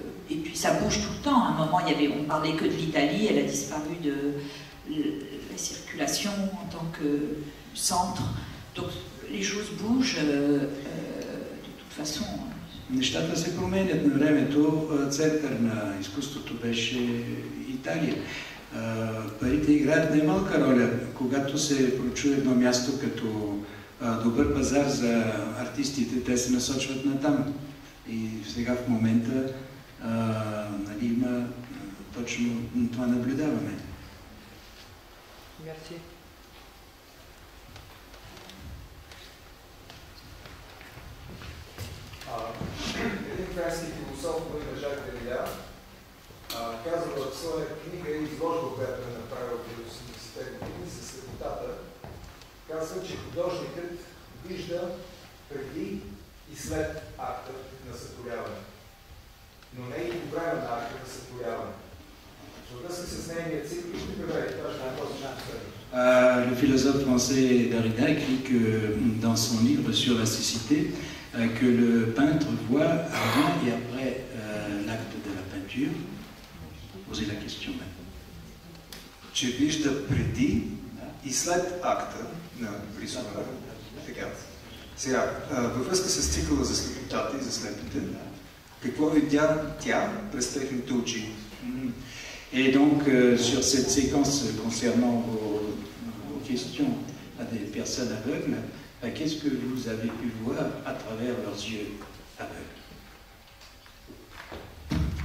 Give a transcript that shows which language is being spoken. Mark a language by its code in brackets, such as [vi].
[fr] Et puis ça bouge tout le temps. À un moment, on parlait que de l'Italie, elle a disparu de la circulation en tant que centre. Donc les choses bougent de toute façon. [bg] Нещата се променят. На времето център на изкуството беше Италия. Парите играят немалка роля. Когато се прочуе едно място като добър пазар за артистите, те се насочват натам. И сега в момента има точно това наблюдаваме. Мерси. Един френски философ, който Жак Дерida, казва в своя книга и изложба, която е направил през 80-те години със слепотата, казва, че художникът вижда преди и след акта на сътворяване, но не и по време на акта на сътворяване. Във връзка с нейния цикл, ще преведе точно на този начин. [fr] Le philosophe français Derrida écrit que dans son livre sur la cécité, que le peintre voit avant et après l'acte de la peinture. Posez la question maintenant. [bg] Че вижда преди и след акта на рисуване. Така. Сега, във връзка с цикъла за слепотата и за слепите, какво видя тя през техните очи? [fr] Et donc, sur cette séquence concernant vos questions à des personnes aveugles, qu'est-ce que vous avez pu voir à travers leurs yeux aveugles?